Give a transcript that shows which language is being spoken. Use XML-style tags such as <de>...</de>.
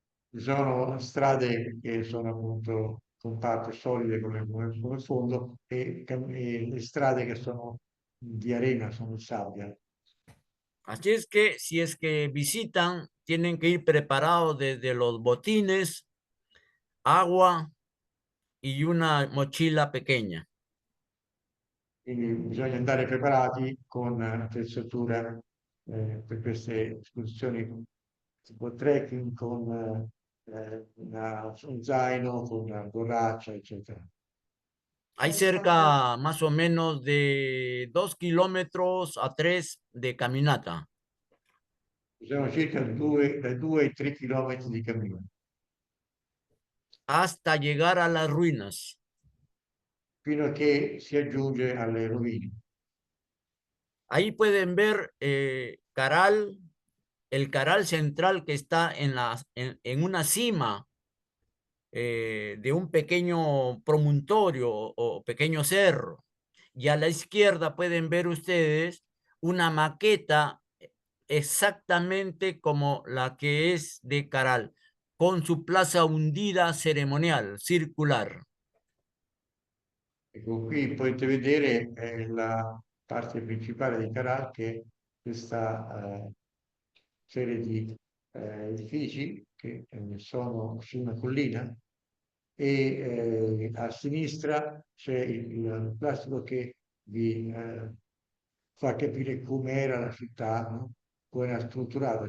<it>Ci sono strade che sono appunto compatte, solide come fondo e le strade che sono di arena, sono di sabbia.</it> <es>Así es que si es que visitan, tienen que ir preparados desde los botines, agua y una mochila pequeña.</es> <it>Quindi bisogna andare preparati con attrezzatura per queste escursioni tipo trekking con un zaino con una borraccia, eccetera.</it> <es>Hay cerca más o menos de 2 kilómetros a 3 de caminata</es> <it>Ci sono circa 2 ai 3 chilometri di cammino,</it> <es>hasta llegar a las ruinas.</es> <it>fino a che si aggiunge alle rovine.</it> <es>Ahí pueden ver Caral, el Caral central que está en una cima de un pequeño promontorio o pequeño cerro. Y a la izquierda pueden ver ustedes una maqueta exactamente como la que es de Caral, con su plaza hundida ceremonial, circular.</es> <it>Ecco, qui potete vedere la parte principale di Caral, che è questa serie di edifici che sono su una collina e a sinistra c'è il plastico che vi fa capire com'era la città, no? Come era strutturata.</it>